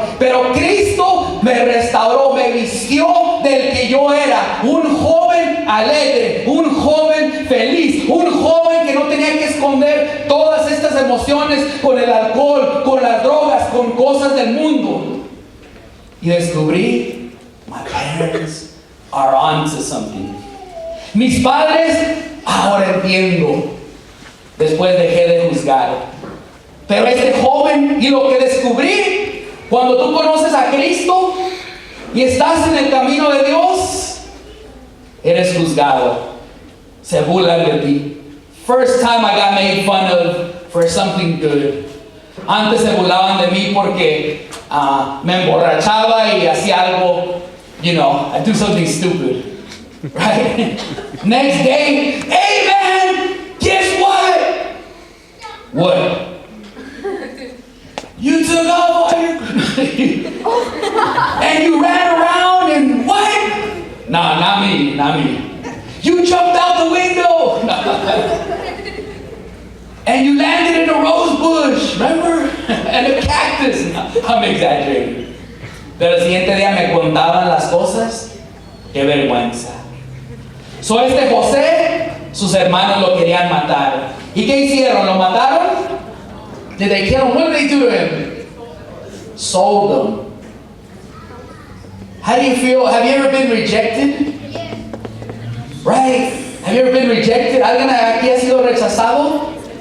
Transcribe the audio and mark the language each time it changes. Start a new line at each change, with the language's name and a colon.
Spanish: Pero Cristo me restauró, me vistió del que yo era. Un joven alegre, un joven feliz, un joven que no tenía que esconder todas estas emociones con el alcohol, con las drogas, con cosas del mundo. Y descubrí,
English: my parents are onto something.
Spanish: Mis padres, ahora entiendo. Después dejé de juzgar. Pero este joven, y lo que descubrí, cuando tú conoces a Cristo y estás en el camino de Dios, eres juzgado. Se burlan de ti.
English: First time I got made fun of for something good.
Spanish: Antes se burlaban de mí porque me emborrachaba y hacía algo,
English: I do something stupid. Right? Next day, hey man, guess what? What? You took off all your and you ran around and what? Nah, not me. You jumped out the window and you landed in a rose bush, remember? And a cactus. I'm exaggerating.
Spanish: Pero el siguiente día me contaban las cosas. Qué vergüenza. So este José, sus hermanos lo querían matar. ¿Y qué hicieron? ¿Lo mataron?
English: Did they kill him? What did they do to him? Sold him. How do you feel? Have you ever been rejected? Right? Have you ever been rejected?
Spanish: ¿Alguien aquí ha sido rechazado?